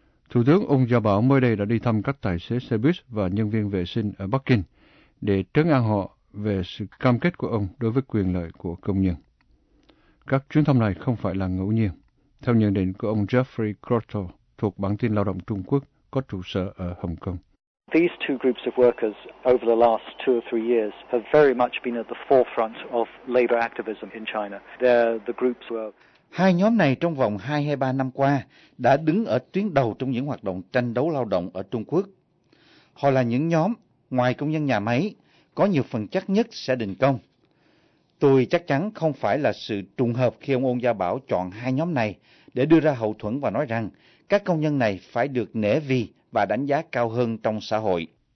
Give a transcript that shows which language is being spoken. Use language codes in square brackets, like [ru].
[vi] Thủ tướng Ung Gia Bảo mới đây đã đi thăm các tài xế xe buýt và nhân viên vệ sinh ở Bắc Kinh để trấn an họ về sự cam kết của ông đối với quyền lợi của công nhân. Các chuyến thăm này không phải là ngẫu nhiên. Theo nhận định của ông Jeffrey Crotto thuộc Bản tin Lao động Trung Quốc có trụ sở ở Hồng Kông. [en] These two groups of workers over the last two or three years have very much been at the forefront of labor activism in China. They're the groups who are... [vi] Hai nhóm này trong vòng 2 hay 3 năm qua đã đứng ở tuyến đầu trong những hoạt động tranh đấu lao động ở Trung Quốc. Họ là những nhóm, ngoài công nhân nhà máy, có nhiều phần chắc nhất sẽ đình công. Tôi chắc chắn không phải là sự trùng hợp khi ông Ôn Gia Bảo chọn hai nhóm này để đưa ra hậu thuẫn và nói rằng các công nhân này phải được nể vì và đánh giá cao hơn trong xã hội.